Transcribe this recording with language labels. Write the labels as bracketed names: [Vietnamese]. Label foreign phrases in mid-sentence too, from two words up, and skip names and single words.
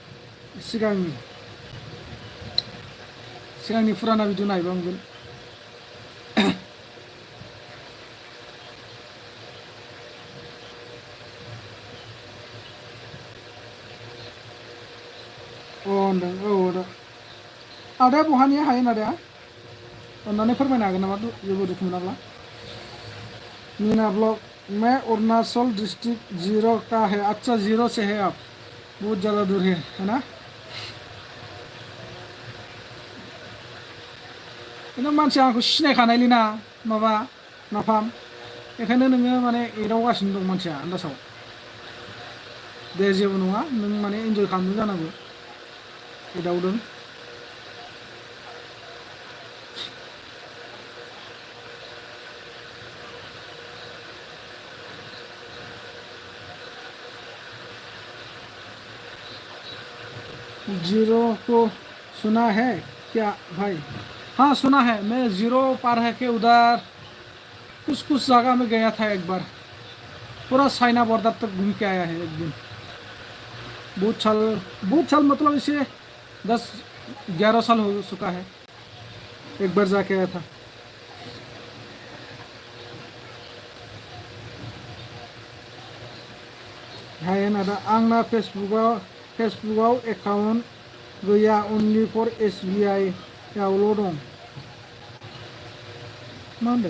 [Bodo] सिगांनि फुराना भिडिअ नायबा मोनगोन अ होनदों औ आदा आदाया बहानि हायेन आदाया अन्नानै फोरमायनो हागोन नामा जेबो दुखु मोनाब्ला मीना ब्लॉग [Hindi] मैं अरुणाचल डिस्ट्रिक्ट 0 का है अच्छा 0 से है आप बहुत ज़्यादा दूर है ना [Bodo] खिन्थु मानसिया आंखौ सिनायखानायलै ना माबा नाफाम बेखायनो नोङो माने एदावगासिनो दं मानसिया आन्दासाव दे जेबो नङा नों माने इन्जय खालामदों जानांगौ एदावदों [Hindi] जीरो को सुना है क्या भाई हाँ सुना है मैं जीरो पार है के उधर कुछ कुछ जगह में गया था एक बार, पूरा चाइना बॉर्डर तक घूम के आया है एक दिन। बहुत साल मतलब इसे 10-11 साल हो चुका है, एक बार जाके आया था। [Bodo] हाय नादा आंना फेसबुकाव एकाउन्ट गैया, [English] only for [Bodo] SBI आवल' दं। मा होनदों?